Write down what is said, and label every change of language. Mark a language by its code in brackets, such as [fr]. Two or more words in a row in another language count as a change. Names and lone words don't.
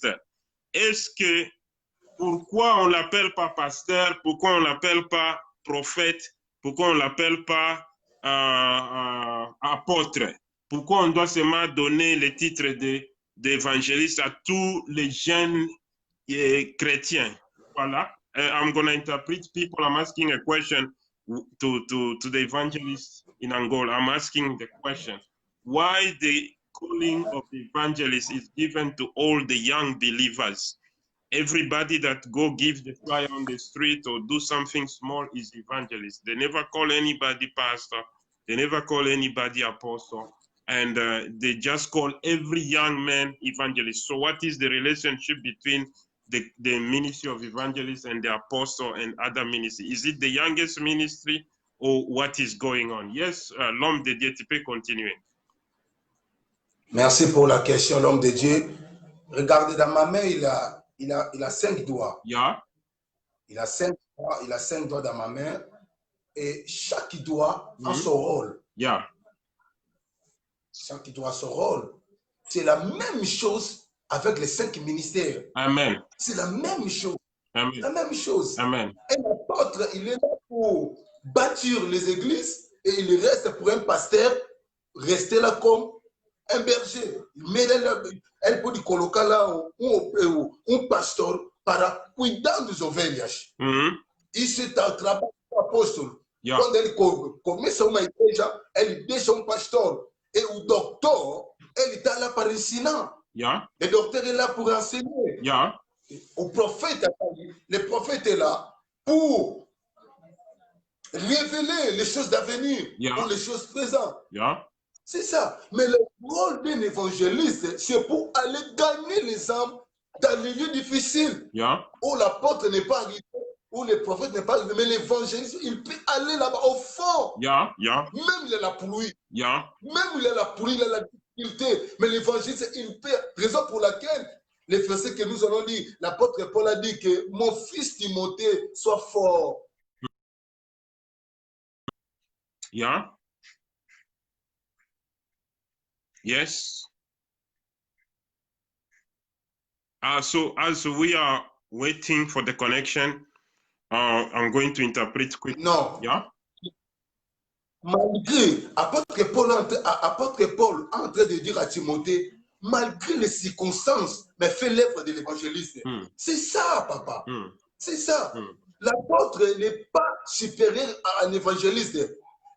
[fr] Est-ce que, pourquoi on ne l'appelle pas pasteur, pourquoi on ne l'appelle pas prophète, pourquoi on ne l'appelle pas apôtre? Pourquoi on doit seulement donner le titre d'évangéliste à tous les jeunes chrétiens? Voilà. [en] I'm going to interpret people. I'm asking a question to the evangelists in Angola. I'm asking the question, why the calling of the evangelist is given to all the young believers? Everybody that go give the flyer on the street or do something small is evangelist. They never call anybody pastor. They never call anybody apostle. And they just call every young man evangelist. So what is the relationship between the ministry of evangelists and the apostle and other ministry? Is it the youngest ministry or what is going on? Yes, [fr] l'homme de Dieu, tu peux continuer. Merci pour la question, l'homme de Dieu. Regardez, dans ma main, il a 5 doigts. [en] Yeah. [fr] Il a 5 doigts dans ma main et chaque doigt a son rôle. [en] Yeah. [fr] Chaque doigt a son rôle. C'est la même chose avec les 5 ministères. Amen. C'est la même chose. Amen. La même chose. Amen. Un apôtre, il est là pour bâtir les églises et il reste pour un pasteur, rester là comme un berger. Mais elle peut colocar là un pasteur [pt] para cuidar dos ovelhas. Isso é o trabalho do apóstolo. [en] Yeah. [pt] Quando ele começa uma igreja, ele deixa um pastor. [fr] Et le docteur, il est là pour enseigner. [en] Yeah. [fr] Le docteur est là pour enseigner. [en] Yeah. [fr] Le prophète est là pour révéler les choses d'avenir, [en] Yeah. [fr] ou les choses présentes. [en] Yeah. [fr] C'est ça. Mais le rôle d'un évangéliste, c'est pour aller gagner les âmes dans les lieux difficiles, [en] Yeah. [fr] où l'apôtre n'est pas arrivé, où le prophète n'est pas arrivé, mais l'évangéliste, il peut aller là-bas au fond. [en] Yeah. Yeah. [fr] Même il a la pluie. [en] Yeah. [fr] Même il a la pluie, il a la difficulté. Mais l'évangéliste, il peut. Raison pour laquelle, les versets que nous allons lire, l'apôtre Paul a dit que mon fils Timothée soit fort. [en] Yeah. Yes. So as we are waiting for the connection, I'm going to interpret quickly. [fr] Non. [en] Yeah. [fr] Malgré, apôtre Paul est en train de dire à Timothée, malgré les circonstances, mais fais l'œuvre de l'évangéliste. C'est ça, papa. C'est ça. L'apôtre n'est pas supérieur à un évangéliste.